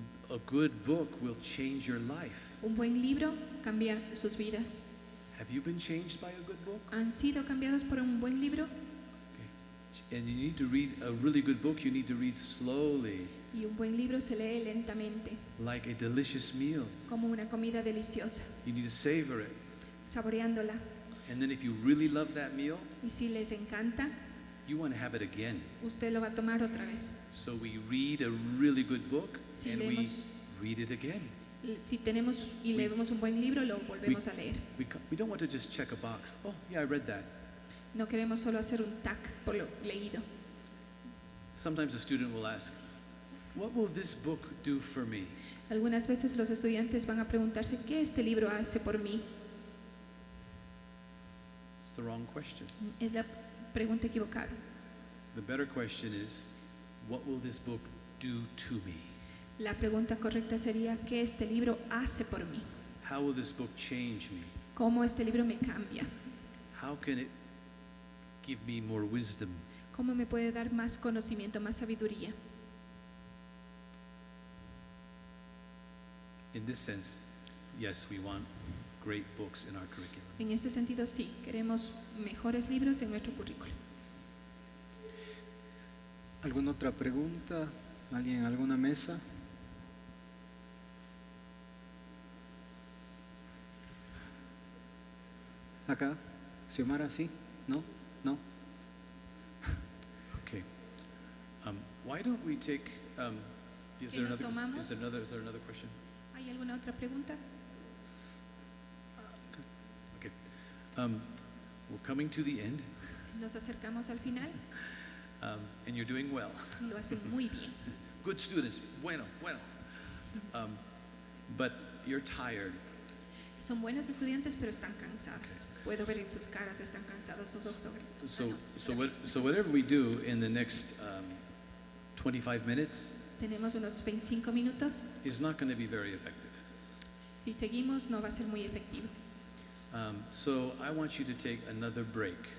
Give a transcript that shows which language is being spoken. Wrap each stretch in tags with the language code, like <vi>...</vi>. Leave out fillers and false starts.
<en>A good book will change your life.</en> <es>Un buen libro cambia sus vidas.</es> <en>Have you been changed by a good book?</en> <es>¿Han sido cambiados por un buen libro?</es> <en>And you need to read a really good book, you need to read slowly,</en> <es>Y un buen libro se lee lentamente,</es> <en>like a delicious meal.</en> <es>como una comida deliciosa,</es> <en>You need to savor it.</en> <es>saboreándola.</es> <en>And then if you really love that meal,</en> <es>Y si les encanta,</es> <en>you want to have it again.</en> <es>usted lo va a tomar otra vez.</es> <en>So we read a really good book</en> <es>Si</es> <en>and</en> <es>leemos-</es> <en>we read it again.</en> <es>Si tenemos y leemos un buen libro, lo volvemos a leer.</es> <en>We don't want to just check a box. Oh, yeah, I read that.</en> <es>No queremos solo hacer un tag por lo leído.</es> <en>Sometimes a student will ask, what will this book do for me?</en> <es>Algunas veces los estudiantes van a preguntarse qué este libro hace por mí.</es> <en>It's the wrong question.</en> <es>Es la pregunta equivocada.</es> <en>The better question is, what will this book do to me?</en> <es>La pregunta correcta sería qué este libro hace por mí.</es> <en>How will this book change me?</en> <es>Cómo este libro me cambia.</es> <en>How can it give me more wisdom?</en> <es>Cómo me puede dar más conocimiento, más sabiduría.</es> <en>In this sense, yes, we want great books in our curriculum.</en> <es>En este sentido, sí, queremos mejores libros en nuestro currículo. ¿Alguna otra pregunta? ¿Alguien en alguna mesa? Acá, Xiomara, ¿sí? ¿No? ¿No?</es> <en>Okay. Why don't we take? Is there</en> <es>¿Lo</es> <en>another?</en> <es>tomamos?</es> <en>Is there another question?</en> <es>¿Hay alguna otra pregunta?</es> <en>Okay. We're coming to the end,</en> <es>Nos acercamos al final</es> <en>and you're doing well.</en> <es>y lo hacen muy bien.</es> <en>Good students. Bueno. But you're tired.</en> <es>Son buenos estudiantes, pero están cansados. Puedo ver en sus caras, están cansados.</es> <en>So whatever we do in the next 25 minutes</en> <es>Tenemos unos 25 minutos.</es> <en>is not going to be very effective.</en> <es>Si seguimos, no va a ser muy efectivo.</es> <en>So I want you to take another break.</en>